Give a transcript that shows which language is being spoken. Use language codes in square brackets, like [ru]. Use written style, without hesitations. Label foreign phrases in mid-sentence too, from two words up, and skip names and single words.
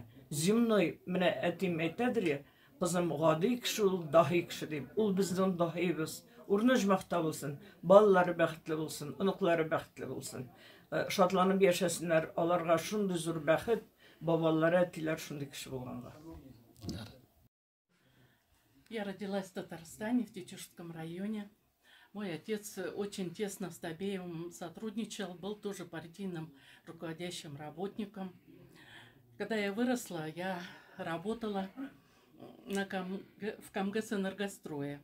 [tt] Земной, менә әтим әйтәдер, кызым гади кеше ул даһи кеше дип. Ул безнең даһибез. Урныш мактап булсын, балалары бәхетле булсын, оныклары бәхетле булсын. Шатланып яшәсеннәр, аларга шундый зур бәхет, бабалары, әтиләр шундый кеше булганга. [ru] Я родилась в Татарстане, в Тетюшском районе. Мой отец очень тесно с Табеевым сотрудничал, был тоже партийным руководящим работником. Когда я выросла, я работала в КамГЭС «Энергострое».